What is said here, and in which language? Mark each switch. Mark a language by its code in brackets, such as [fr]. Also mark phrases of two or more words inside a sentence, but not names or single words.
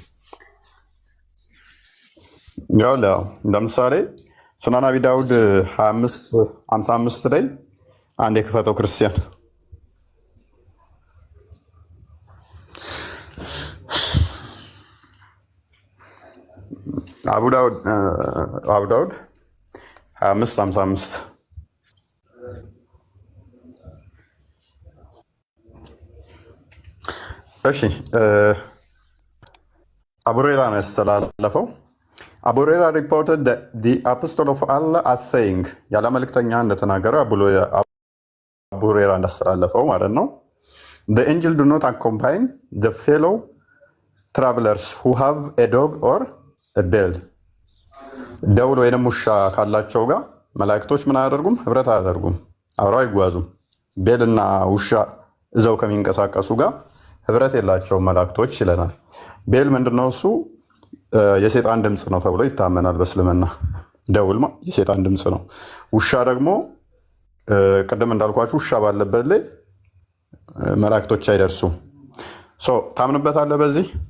[am] ያው ለምሳሌ ሱናን አቢ ዳውድ 55 ላይ አንድ የክፈተው ክርስቲያን አቡ ዳውድ 25:55 እሺ አቡ ሁረይራ ነው ያስተላለፈው። አቡ ሁረይራ [en] reported that the apostle of Allah as saying [am] ያለ መልእክተኛ እንደተናገረው አቡ ሁረይራ እንዳስተላለፈው ማለት ነው። [en] The angel do not accompany the fellow travelers who have a dog or a bell [am] ደውል ወይንም ውሻ ካላቸው ጋር መላእክቶች ምን አያደርጉም? ህብረት አያደርጉም፣ አብረው አይጓዙም። ቤልና ውሻ እዛው ከሚንቀሳቀሱ ጋር ህብረት የላቸውም መላእክቶች ይለናል። ቤል ምንድነው? እሱ የሰይጣን ድምፅ ነው ተብሎ ይታመናል በእስልምና። ደውል የሰይጣን ድምፅ ነው። ውሻ ደግሞ ቅድም እንዳልኳችሁ ውሻ ባለበት ላይ መላእክቶች አይደርሱም። ታምንበታለህ በዚህ?